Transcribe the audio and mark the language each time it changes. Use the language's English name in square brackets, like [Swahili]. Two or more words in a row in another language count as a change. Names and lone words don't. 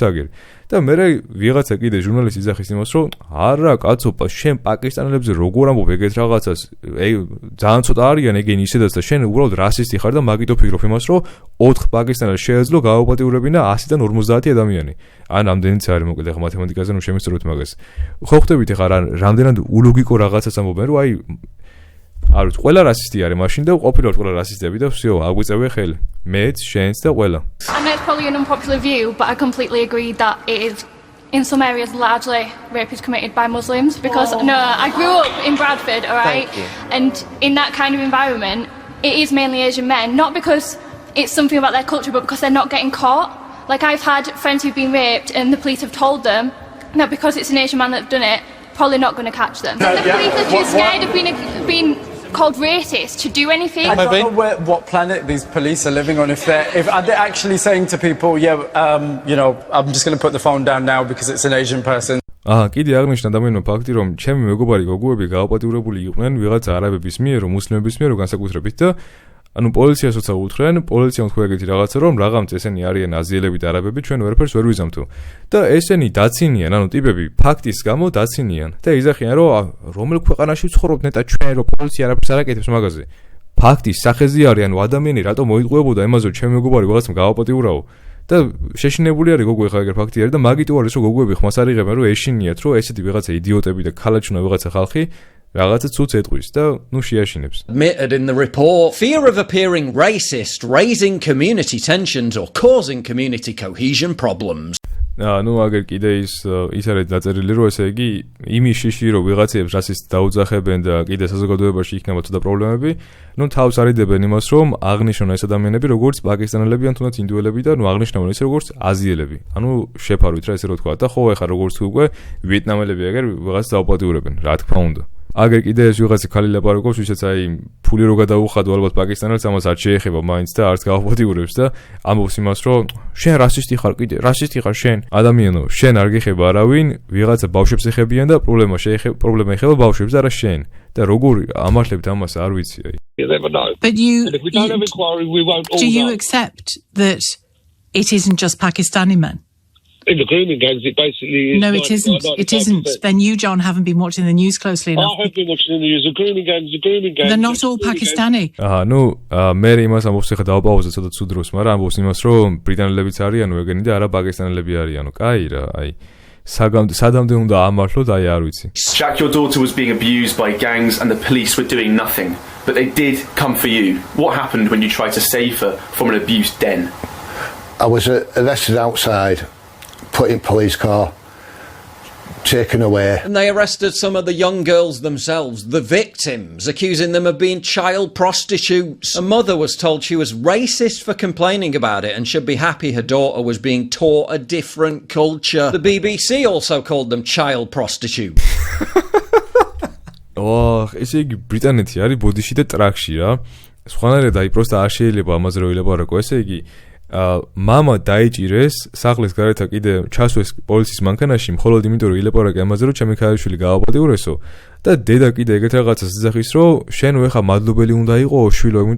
[Georgian] აგერ და მერე ვიღაცა კიდე ჟურნალისტი იძახის იმას რომ არა კაცო შენ პაკისტანელებზე როგორ ამბობ ეგეთ რაღაცას ძალიან ცოტა არიან ეგენი ისედაც და შენ უბრალოდ რასისტი ხარ და მაგიტო ფიქრობ იმას რომ 4 პაკისტანელს შეეძლო გაუპატიურებინა 100-დან 50 ადამიანი ან ამდენიც არის მოკლედ ახლა მათემატიკაზე ნუ შემისწოროთ მაგას ხო ხვდებით ახლა რამდენად ulogiko რაღაცას ამბობენ რომ აი არ ვიცი ყველა რასისტი არის მაშინ და ყოფილიყო ყველა რასისტები და всё აგვიწევია ხელი მეც შენც და ყველა [English] I know it's probably an unpopular view but I completely agree that it is in some areas largely rape is committed by Muslims because I grew up in Bradford alright and in that kind of environment it is mainly Asian men not because it's something about their culture but because they're not getting caught like I've had friends who've been raped and the police have told them that because it's an Asian man that's done it probably not going to catch them the police are too scared of being called racist to do anything. I don't know what planet these police are living on. If are they actually saying to people, you know, I'm just going to put the phone down now because it's an Asian person. [Georgian] კიდე აღნიშნა ადამიანო ფაქტი რომ ჩემი მეგობარი გოგუები გაუპატიურებული იყვნენ ვიღაც არაბების მიერ, მუსლიმების მიერ განსაკუთრებით და ანუ პოლიციასაც უთხრენ, პოლიციამ თქვა ეგეთი რაღაცა რომ რაღაცა ესენი არიან აზიელები და არაბები ჩვენ ვერაფერს ვერ ვიზამთო. და ესენი დაცინიან, ანუ ტიპები ფაქტის გამო დაცინიან და იზახიან რომ რომელ ქვეყანაში ვცხოვრობთ ნეტა ჩვენ რომ პოლიცია არაფერს არ აკეთებს მაგაზე. ფაქტის სახეზე არის, ანუ ადამიანი რატომ მოიტყუებოდა იმაზე რომ ჩემი მეგობარი რაღაცა გაუპატიურაო და შეშინებული არის გოგო ეხლა ეგრე ფაქტი არის და მაგიტო არის რომ გოგოები ხმას არიღებენ რომ ეშინიათ რომ ესეთი ვიღაცა იდიოტები და ქალაჩუნა ვიღაცა ხალხი რაღაცა ცუც ეტყვის და ნუ შეაშინებს. [English] Admitted in the report, fear of appearing racist, raising community tensions or causing community cohesion problems. [Georgian] ნუ აგერ კიდე ის არის დაწერილი, რომ ესე იგი იმის შიში რომ ვიღაცებს რასისტ დაუძახებენ და კიდე საზოგადოებაში იქნება ცუდა პრობლემები, ნუ თავს არიდებენ იმას, რომ აღნიშნონ ეს ადამიანები როგორც პაკისტანელები ან თუნდაც ინდუელები და ნუ აღნიშნონ ისე როგორც აზიელები. ანუ შეფარვით რა ესე რო თქვა და ხო ეხა როგორც უკვე ვიეტნამელები აგერ ვიღაც დაუპატიურებენ, რა თქმა უნდა. აგერ კიდე ეს ვიღაცა ხალი ლაპარაკობს, ვისაც აი ფული რო გადაუხადო ალბათ პაკისტანელს, ამას არ შეეხება მაინც და არც გაუპატიურებს და ამბობს იმას, რომ შენ რასისტი ხარ კიდე, რასისტი ხარ შენ. ადამიანო, შენ არ გეხება არავინ, ვიღაცა ბავშვებს ეხებიან და პრობლემა ეხება ბავშვებს და არა შენ. და როგორ ამართლებთ ამას არ ვიცი აი. [English] But do you accept that it isn't just Pakistani men? In the grooming gangs, it basically is. No, it isn't. It isn't. Then you, John, haven't been watching the news closely enough. I have been watching the news. The grooming gangs. They're not all Pakistani. [Georgian] ნუ მე იმას ამბობს ხა დაუპაუზე ცოტა ცუდ დროს, მაგრამ ამბობს იმას, რომ ბრიტანელებიც არიანო ეგენი და არა პაკისტანელები არიანო. კაი რა, აი სადამდე უნდა ამართლოთ, აი არ ვიცი. [English] Jack, your daughter was being abused by gangs and the police were doing nothing, but they did come for you. What happened when you tried to save her from an abuse den? I was arrested outside. Put in police car, taken away. And they arrested some of the young girls themselves, the victims, accusing them of being child prostitutes. A mother was told she was racist for complaining about it and should be happy her daughter was being taught a different culture. The BBC also called them child prostitutes. [Georgian] ესე იგი ბრიტანეთი არის ბოდიში და ტრაქში რა. სხვანაირად აი პროსტა არ შეიძლება ამაზე რო ილაპარაკო, ესე იგი მამა დაიჭირეს სახლის გარეთა კიდე ჩასვეს პოლიციის მანქანაში მხოლოდ იმიტომ რომ ილაპარაკე ამაზე რომ ჩემი ქალიშვილი გააპატიურესო და დედა კიდე ეგეთ რაღაცას იძახის რომ შენ ხა მადლობელი უნდა იყო შვილო იმიტომ